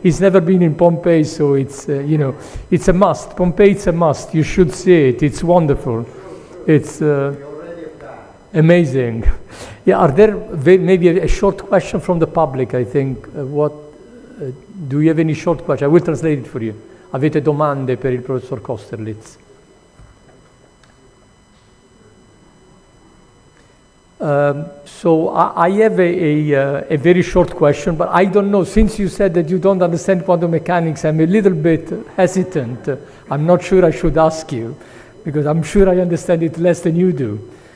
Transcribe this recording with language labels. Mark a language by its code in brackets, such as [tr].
[en] He's never been in Pompeii, so it's it's a must. Pompeii, it's a must. You should see it. It's wonderful. It's amazing. Yeah, are there maybe a short question from the public? I think. Do you have any short question? I will translate it for you. [it] Avete domande per il professor Kosterlitz? [en] So I have a very short question, but I don't know, since you said that you don't understand quantum mechanics, I'm a little bit hesitant. I'm not sure I should ask you, because I'm sure I understand it less than you do.